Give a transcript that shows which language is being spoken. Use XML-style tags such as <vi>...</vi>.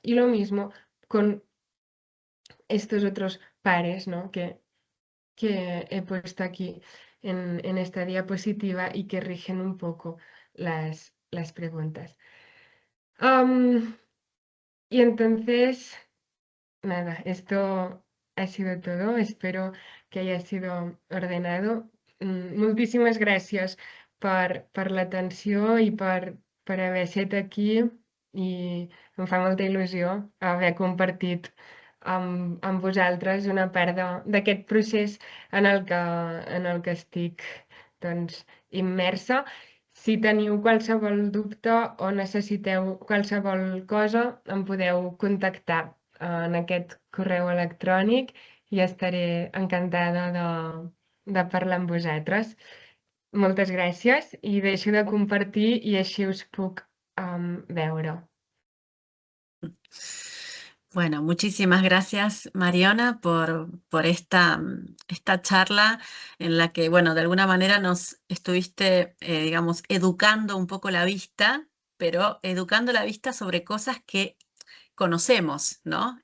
<es>Y lo mismo con estos otros pares, ¿no?, que he puesto aquí en esta diapositiva y que rigen un poco las preguntas. Y entonces, nada, esto ha sido todo. Espero que haya sido ordenado.</es> <ca>Moltíssimes gràcies per l'atenció i per haver estat aquí, i em fa molta il·lusió haver compartit amb vosaltres, una part d'aquest procés en el que estic doncs, immersa. Si teniu qualsevol dubte o necessiteu qualsevol cosa, em podeu contactar en aquest correu electrònic i estaré encantada de parlar amb vosaltres. Moltes gràcies i deixo de compartir i així us puc veure.</ca> <es>Bueno, muchísimas gracias, Mariona, por esta charla en la que, bueno, de alguna manera nos estuviste, digamos, educando un poco la vista, pero educando la vista sobre cosas que conocemos, ¿no?</es>